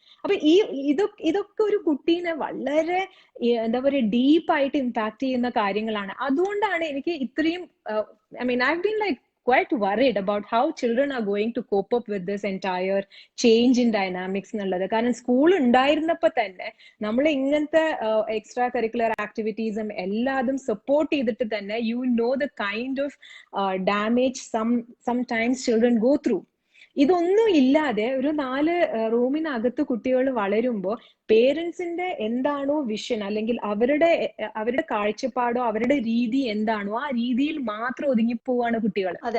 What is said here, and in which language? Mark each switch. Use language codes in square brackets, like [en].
[ml] അപ്പൊ ഇതൊക്കെ ഒരു കുട്ടീനെ വളരെ എന്താ പറയുക ഡീപ്പായിട്ട് ഇമ്പാക്ട് ചെയ്യുന്ന കാര്യങ്ങളാണ്. അതുകൊണ്ടാണ് എനിക്ക് ഇത്രയും [en] I've been like quite worried about how children are going to cope up with this entire change in dynamics [ml] എന്നുള്ളത്. കാരണം സ്കൂൾ ഉണ്ടായിരുന്നപ്പോ തന്നെ നമ്മൾ ഇങ്ങനത്തെ എക്സ്ട്രാ കരിക്കുലർ ആക്ടിവിറ്റീസും എല്ലാതും സപ്പോർട്ട് ചെയ്തിട്ട് തന്നെ [en] You know the kind of damage sometimes children go through. [ml] ഇതൊന്നും ഇല്ലാതെ ഒരു 4 റൂമിനകത്ത് കുട്ടികൾ വളരുമ്പോ പേരൻസിന്റെ എന്താണോ വിഷൻ അല്ലെങ്കിൽ അവരുടെ കാഴ്ചപ്പാടോ അവരുടെ രീതി എന്താണോ ആ രീതിയിൽ മാത്രം ഒതുങ്ങിപ്പോവാണ് കുട്ടികൾ.